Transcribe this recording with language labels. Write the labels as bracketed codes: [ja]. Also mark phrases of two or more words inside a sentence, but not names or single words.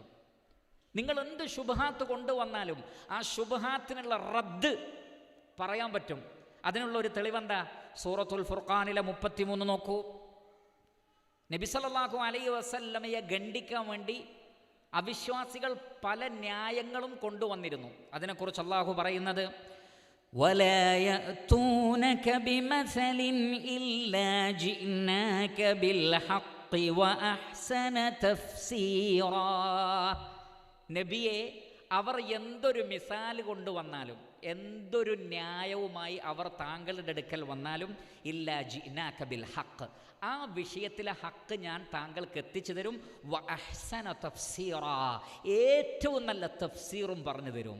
[ml] നിങ്ങൾ എന്ത് ശുബ്ഹാത്ത് കൊണ്ടുവന്നാലും ആ ശുബ്ഹാത്തിനുള്ള റദ്ദ് പറയാൻ പറ്റും. അതിനുള്ള ഒരു തെളിവെന്താ? സൂറത്തുൽ ഫുർഖാനിലെ 33 നോക്കൂ. നബി [ar] صلى الله عليه وسلم [ml] ഖണ്ഡിക്കാൻ വേണ്ടി അവിശ്വാസികൾ പല ന്യായങ്ങളും കൊണ്ടുവന്നിരുന്നു. അതിനെക്കുറിച്ച് അള്ളാഹു പറയുന്നത്, [ar] ولا يأتونك بمثل إلا جئناك بالحق وأحسن تفسيرا. [ml] നബിയെ, അവർ എന്തൊരു മിസാല് കൊണ്ടുവന്നാലും, എന്തൊരു ന്യായവുമായി അവർ താങ്കളുടെ അടുക്കൽ വന്നാലും, [ar] إلا جئناك بالحق, [ml] ആ വിഷയത്തിലെ ഹക്ക് ഞാൻ താങ്കൾക്ക് എത്തിച്ചു തരും. [ar] وأحسن تفسيرا, [ml] ഏറ്റവും നല്ല തഫ്സീറും പറഞ്ഞു തരും.